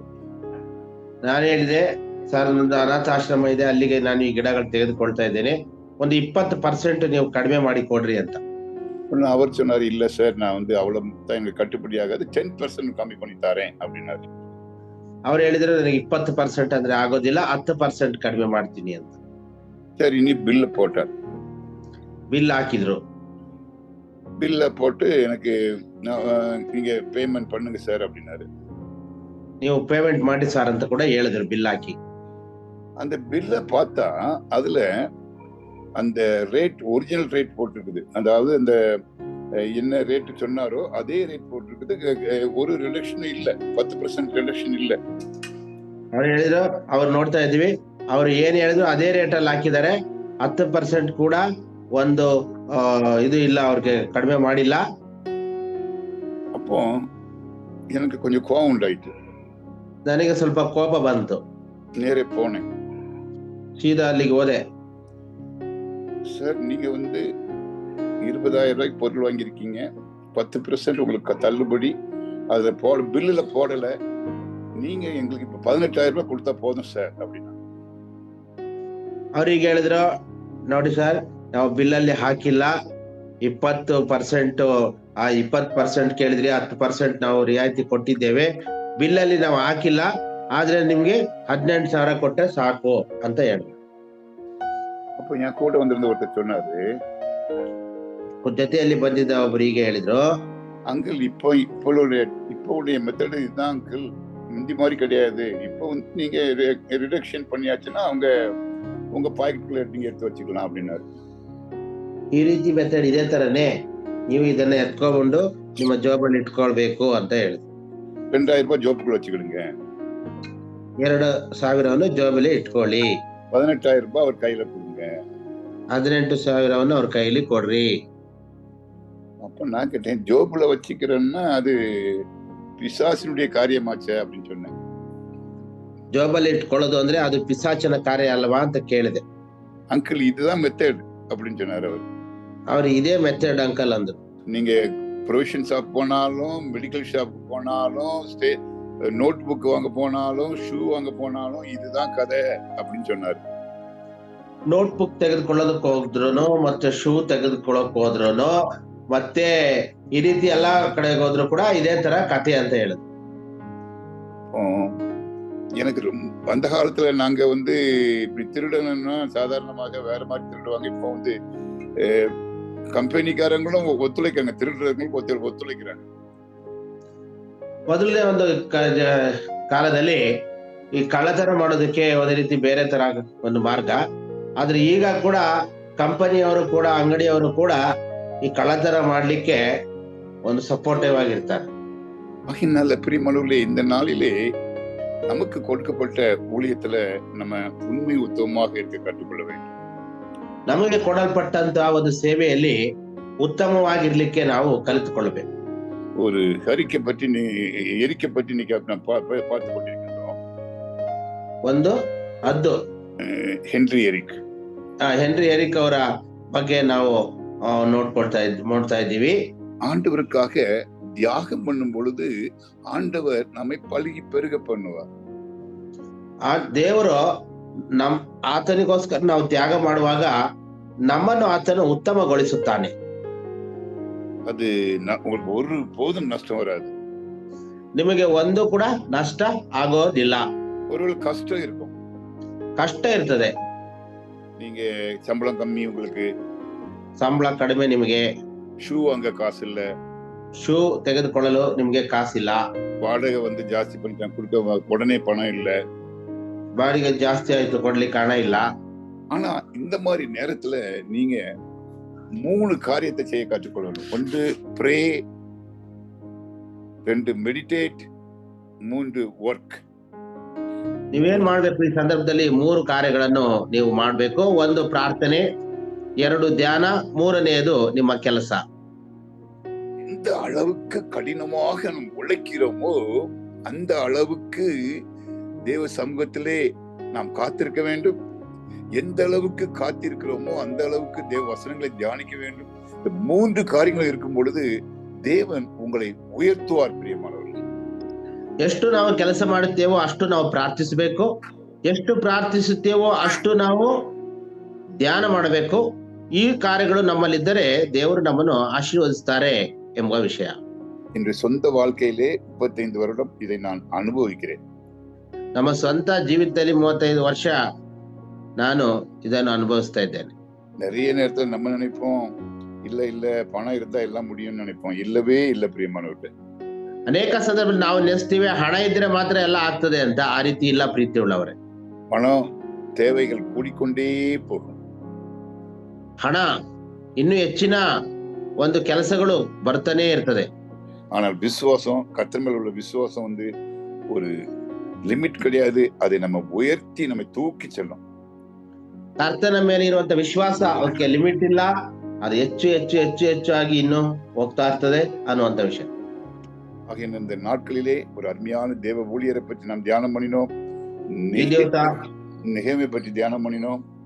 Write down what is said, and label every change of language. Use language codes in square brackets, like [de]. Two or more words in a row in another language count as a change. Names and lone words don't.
[kn] ನಾನು ಹೇಳಿದೆ, ಸರ್ ನಂದು ಅನಾಥಾಶ್ರಮ ಇದೆ, ಅಲ್ಲಿಗೆ ನಾನು ಈ ಗಿಡಗಳು ತೆಗೆದುಕೊಳ್ತಾ ಇದ್ದೇನೆ, ಒಂದು 20% ನೀವು ಕಡಿಮೆ ಮಾಡಿ ಕೊಡ್ರಿ ಅಂತ. [ta] அவர் சொன்னாரு, இல்ல சார் நான் வந்து அவ்வளவு தான் எனக்கு கட்டுப்படி ஆகாது, 10% கம்மி பண்ணி தரேன் அப்படின்னாரு. [kn] ಅವ್ರು ಹೇಳಿದ್ರು ನನಗೆ 20% ಅಂದ್ರೆ ಆಗೋದಿಲ್ಲ, 10% ಕಡಿಮೆ ಮಾಡ್ತೀನಿ ಅಂತ. [ta] சரி, நீ பில்ல போட்டார். [kn] ಬಿಲ್ ಹಾಕಿದ್ರು. [ta] பில்ல போட்டு எனக்கு நீங்க பேமெண்ட் பண்ணுங்க சார் அப்படின்னாரு. [kn] ನೀವು ಪೇಮೆಂಟ್ ಮಾಡಿ ಸಾರ್ ಅಂತ ಕೂಡ ಹೇಳಿದ್ರು ಬಿಲ್ ಹಾಕಿ. [ta] அந்த பில்ல பார்த்தா அதுல அந்த ரேட் ஒரிஜினல் ரேட் போட்டிருக்குது. அதாவது அந்த என்ன ரேட் சொன்னாரோ அதே ரேட் போட்டிருக்குது. ஒரு ரிடக்ஷன் இல்ல, 10% ரிடக்ஷன் இல்ல. [kn] ಅವ್ರು ಹೇಳಿದ್ರು, ಅವ್ರು ನೋಡ್ತಾ ಇದ್ವಿ, ಅವ್ರು ಏನ್ ಹೇಳಿದ್ರು ಅದೇ ರೇಟ್ ಅಲ್ಲಿ ಹಾಕಿದ್ದಾರೆ, 10% ಕೂಡ ಒಂದು ಇದು ಇಲ್ಲ, ಅವ್ರಿಗೆ ಕಡಿಮೆ ಮಾಡಿಲ್ಲ. [ta] அப்போ எனக்கு கொஞ்சம் கோபம் உண்டாயிட்டு. [kn] ನನಗೆ ಸ್ವಲ್ಪ ಕೋಪ ಬಂತು. [ta] நேரே போனேன். [kn] ಸೀದಾ ಅಲ್ಲಿಗೆ ಹೋದೆ. [ta] சார் நீங்க வந்து 20,000 ரூபாய்க்கு பொருள் வாங்கியிருக்கீங்க, 10% உங்களுக்கு தள்ளுபடி அதுல பில்லுல போடல, நீங்க எங்களுக்கு இப்ப 18,000 ரூபாய் கொடுத்தா போதும் சார் அப்படின்னா. [kn] ಅವ್ರಿಗೆ ಹೇಳಿದ್ರು, ನೋಡಿ ಸರ್ ನಾವು ಬಿಲ್ಲಲ್ಲಿ ಹಾಕಿಲ್ಲ, 20% ಆ 20% ಕೇಳಿದ್ರಿ, 10% ನಾವು ರಿಯಾಯಿತಿ ಕೊಟ್ಟಿದ್ದೇವೆ, ಬಿಲ್ಲಲ್ಲಿ ನಾವು ಹಾಕಿಲ್ಲ, ಆದ್ರೆ ನಿಮ್ಗೆ 18,000 ಕೊಟ್ಟರೆ ಸಾಕು ಅಂತ ಹೇಳಿದ್ರು. [ta] அப்ப என் கூட வந்திருந்த ஒருத்தர் சொன்னாரு, [kn] ಜೊತೆಯಲ್ಲಿ ಬಂದಿದ್ದ ಒಬ್ರು ಹೀಗೆ ಹೇಳಿದ್ರು, [ta] அங்கிள் இப்போடைய மெத்தட் இதுதான் அங்கிள், முந்தி மாதிரி கிடையாது, இப்போ வந்து நீங்க ரிடக்ஷன் பண்ணியாச்சுன்னா அவங்க உங்க பாக்கெட்டுக்குள்ள நீங்க எடுத்து வச்சுக்கலாம் அப்படின்னாரு. [kn] ಈ ರೀತಿ ಮೆಥಡ್ ಇದೇ ತರನೇ, ನೀವು ಇದನ್ನ ಎತ್ಕೊಂಡು ನಿಮ್ಮ ಜಾಬಲ್ಲಿ ಇಟ್ಕೊಳ್ಬೇಕು ಅಂತ ಹೇಳಿದ್ರು. [ta] 2,000 ரூபாய் ஜோப்புக்குள்ள வச்சுக்கிடுங்க, [kn] 2,000 ಜಾಬಲ್ಲಿ ಇಟ್ಕೊಳ್ಳಿ, [ta] 18,000 ரூபாய் அவர் கையில கொடுங்க, [kn] 18,000 ಅವ್ರ ಕೈಲಿ ಕೊಡ್ರಿ. [ta] அப்ப நான் கேட்டேன், ஜோப்புல வச்சுக்கிறேன்னா அது பிசாசினுடைய காரியமாச்சே அப்படின்னு சொன்னேன். [kn] ಜಾಬಲ್ಲಿ ಇಟ್ಕೊಳ್ಳೋದು ಅಂದ್ರೆ ಅದು ಪಿಸಾಚನ ಕಾರ್ಯ ಅಲ್ವಾ ಅಂತ ಕೇಳಿದೆ. [ta] அங்கிள் இதுதான் மெத்தட் அப்படின்னு சொன்னாரு அவர். [kn] ಅವ್ರು ಇದೇ ಮೆಥಡ್ ಅಂಕಲ್ ಅಂದ್ರು. [ta] நீங்க [en] provision shop [ta] போனாலும், [en] medical shop [ta] போனாலும், [en] note book [ta] வாங்க போனாலும், ஷூ வாங்க போனாலும் இதுதான் கதை அப்படின்னு சொன்னாரு. [en] note book [kn] ತೆಗೆದುಕೊಳ್ಳೋದಕ್ಕೆ ಹೋದ್ರುನು, ಮತ್ತೆ ಶೂ ತೆಗೆದುಕೊಳ್ಳೋಕ್ ಹೋದ್ರುನು, ಮತ್ತೆ ಈ ರೀತಿ ಎಲ್ಲಾ ಕಡೆಗೆ ಹೋದ್ರು ಕೂಡ ಇದೇ ತರ ಕಥೆ ಅಂತ ಹೇಳಿದ್ರು. [ta] எனக்கு அந்த காலத்துல நாங்க வந்து இப்படி திருடணும்னா சாதாரணமாக வேற மாதிரி திருடுவாங்க. இப்போ வந்து ಕಂಪನಿಕಾರங்களும் ಒತ್ತುಳಿಕ್ಕಾங்க, திருடுறவங்களுக்கு ಒತ್ತುಳಿக்கிறாங்க. [kn] ಮೊದಲನೇ ಒಂದು ಕಾಲದಲ್ಲಿ ಈ ಕಳ್ಳತನ ಮಾಡೋದಕ್ಕೆ ಒಂದು ರೀತಿ ಬೇರೆ ತರ ಒಂದು ಮಾರ್ಗ, ಆದ್ರೆ ಈಗ ಕೂಡ ಕಂಪನಿಯವರು ಕೂಡ, ಅಂಗಡಿಯವರು ಕೂಡ ಈ ಕಳ್ಳತನ ಮಾಡ್ಲಿಕ್ಕೆ ಒಂದು ಸಪೋರ್ಟಿವ್ ಆಗಿರ್ತಾರೆ. [ta] நல்ல பிரியமானவர்களே, இந்த நாளிலே நமக்கு கொடுக்கப்பட்ட ஊழியத்துல நம்ம உண்மை உத்தமமாக இருக்க கற்றுக்கொள்ள வேண்டும். [kn] ನಮಗೆ ಕೊಡಲ್ಪಟ್ಟಂತಹ ಒಂದು ಸೇವೆಯಲ್ಲಿ ಉತ್ತಮವಾಗಿರ್ಲಿಕ್ಕೆ ನಾವು ಕಲಿತುಕೊಳ್ಳಬೇಕು. [ta] ஒரு எரிக்கை பற்றி இன்னைக்கு பார்த்து கொண்டிருக்கிறோம். [kn] ಒಂದು ಹದ್ದು ಹೆನ್ರಿ ಎರಿಕ್ ಅವರ ಬಗ್ಗೆ ನಾವು ನೋಡ್ತಾ ಇದ್ದೀವಿ. [ta] ஆண்டவருக்காக தியாகம் பண்ணும் பொழுது ஆண்டவர் நம்மை பழுகி பெருக பண்ணுவார். [kn] ಆ ದೇವರು ಆತನಿಗೋಸ್ಕರ ನಾವು ತ್ಯಾಗ ಮಾಡುವಾಗ ನಮ್ಮನ್ನು ಆತನು ಉತ್ತಮಗೊಳಿಸುತ್ತಾನೆ. [ta] அது உங்களுக்கு ஒரு போதும் நஷ்டம் வராது, [kn] ನಿಮಗೆ ಒಂದು ಕೂಡ ನಷ್ಟ ಆಗೋದಿಲ್ಲ. [ta] ஒரு கஷ்டம் இருக்கும், [kn] ಕಷ್ಟ ಇರ್ತದೆ. [ta] நீங்க சம்பளம் கம்மி, உங்களுக்கு [kn] ಸಂಬಳ ಕಡಿಮೆ, ನಿಮಗೆ [ta] ஷூ வாங்க காசு இல்ல, [kn] ಶೂ ತೆಗೆದುಕೊಳ್ಳಲು ನಿಮ್ಗೆ ಕಾಸಿಲ್ಲ, [ta] வாடகை வந்து ಜಾಸ್ತಿ பண்ணிட்டாங்க, கொடுக்க உடனே பணம் இல்ல, [kn] ಬಾಡಿಗೆ ಜಾಸ್ತಿ ಆಯ್ತು, ಕೊಡ್ಲಿಕ್ಕೆ ಹಣ ಇಲ್ಲ. [ta] ஆனா இந்த மாதிரி நேரத்துல நீங்க 3 காரியத்தை செய்ய கற்றுக்கொள்ளணும். [en] 1 pray, 2 meditate, 3 work. [kn] ನೀವೇನ್ ಮಾಡ್ಬೇಕು ಈ ಸಂದರ್ಭದಲ್ಲಿ? 3 ಕಾರ್ಯಗಳನ್ನು ನೀವು ಮಾಡ್ಬೇಕು. 1 ಪ್ರಾರ್ಥನೆ, 2 ಧ್ಯಾನ, 3ನೇದು ನಿಮ್ಮ ಕೆಲಸ. [ta] எந்த அளவுக்கு கடினமாக நாம் உழைக்கிறோமோ அந்த அளவுக்கு தேவ சமூகத்திலே நாம் காத்திருக்க வேண்டும். எந்த அளவுக்கு காத்திருக்கிறோமோ அந்த அளவுக்கு தேவ வசனங்களை தியானிக்க வேண்டும். இந்த 3 காரியங்கள் இருக்கும் பொழுது தேவன் உங்களை உயர்த்துவார். பிரியமானவர்களே, [kn] ಎಷ್ಟು ನಾವು ಕೆಲಸ ಮಾಡುತ್ತೇವೋ ಅಷ್ಟು ನಾವು ಪ್ರಾರ್ಥಿಸಬೇಕು. ಎಷ್ಟು ಪ್ರಾರ್ಥಿಸುತ್ತೇವೋ ಅಷ್ಟು ನಾವು ಧ್ಯಾನ ಮಾಡಬೇಕು. ಈ ಕಾರ್ಯಗಳು ನಮ್ಮಲ್ಲಿದ್ದರೆ ದೇವರು ನಮ್ಮನ್ನು ಆಶೀರ್ವದಿಸ್ತಾರೆ ಎಂಬ ವಿಷಯ. [ta] இன்று சொந்த வாழ்க்கையிலே 35 வருடம் இதை நான் அனுபவிக்கிறேன். [kn] ನಮ್ಮ ಸ್ವಂತ ಜೀವಿತದಲ್ಲಿ 35 ವರ್ಷ ನಾನು ಇದನ್ನು ಅನುಭವಿಸ್ತಾ ಇದ್ದೇನೆ. [ta] நிறைய நேரத்துல நம்ம நினைப்போம், இல்ல பணம் இருந்தா எல்லாம் முடியும்னு நினைப்போம். இல்லவே இல்ல பிரியமானவர்களே. [kn] ಅನೇಕ ಸಂದರ್ಭದಲ್ಲಿ ನಾವು ನೆನೆಸ್ತೀವಿ ಹಣ ಇದ್ರೆ ಮಾತ್ರ ಎಲ್ಲ ಆಗ್ತದೆ ಅಂತ. ಆ ರೀತಿ ಇಲ್ಲ ಪ್ರೀತಿ ಉಳ್ಳವರೇ. [ta] பணம் தேவைகள் கூடிக்கொண்டே போகும். [kn] ಹಣ ಇನ್ನು ಹೆಚ್ಚಿನ ಒಂದು ಕೆಲಸಗಳು ಬರ್ತಾನೆ ಇರ್ತದೆ. [ta] ஆனால் விசுவாசம், கர்த்தர் மேல் உள்ள விசுவாசம் ஒரு லிமிட் கிடையாது. அதை நம்ம உயர்த்தி நம்மை தூக்கி செல்லும். [kn] ಕರ್ತನ ಮೇಲೆ ಇರುವಂತ ವಿಶ್ವಾಸ ಅದಕ್ಕೆ ಲಿಮಿಟ್ ಇಲ್ಲ. ಅದು ಹೆಚ್ಚು ಹೆಚ್ಚು ಹೆಚ್ಚು ಹೆಚ್ಚಾಗಿ ಇನ್ನು ಹೋಗ್ತಾ ಇರ್ತದೆ ಅನ್ನುವಂತ ವಿಷಯ. [ta] ஆகிய இந்த நாட்களிலே ஒரு அருமையான தேவ ஊழியரை பற்றி நாம் தியானம் பண்ணினோம். நெகேமியை பற்றி தியானம் பண்ணினோம்.